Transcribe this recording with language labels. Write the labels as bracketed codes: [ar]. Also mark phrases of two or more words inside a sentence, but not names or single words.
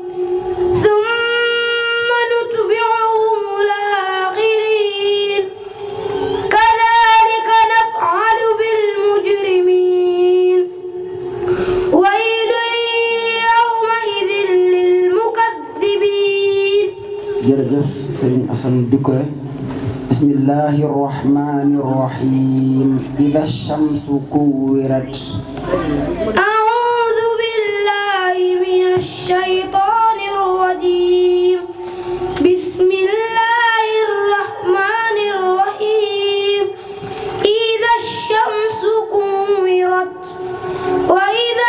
[ar] ثم نتبعهم الآخرين كذلك نفعل بالمجرمين ويل يومئذ للمكذبين [wo] jërëjëf sëriñ [ar] Asan Dukure بسم الله الرحمن الرحيم إذا الشمس كورت أعوذ بالله من الشيطان الرجيم بسم الله الرحمن الرحيم إذا الشمس كورت وإذا